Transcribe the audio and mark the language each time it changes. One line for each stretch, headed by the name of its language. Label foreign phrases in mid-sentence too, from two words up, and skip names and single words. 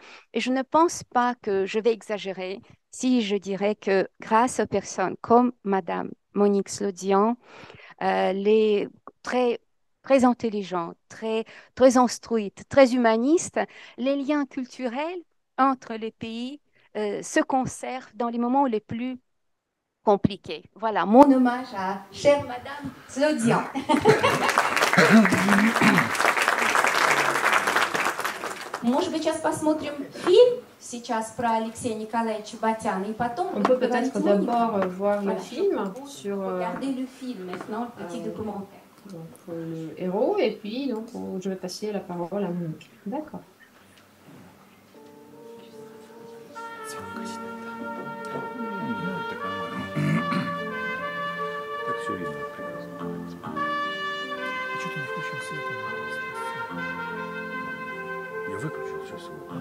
French: Et je ne pense pas que je vais exagérer si je dirais que grâce aux personnes comme Madame Monique Slodian, les très intelligente, très instruite, très humaniste, les liens culturels entre les pays se conservent dans les moments les plus compliqués. Voilà, mon hommage à chère Madame Slodian.
Russian: Может быть, сейчас посмотрим фильм сейчас про Алексея Николаевича Батяна, и потом
French: on peut peut-être d'abord voir le film sur regardez le film maintenant, le petit documentaire. Donc, le héros, et puis donc, je vais passer la parole à Monique. D'accord.
Russian: Я выключил сейчас его.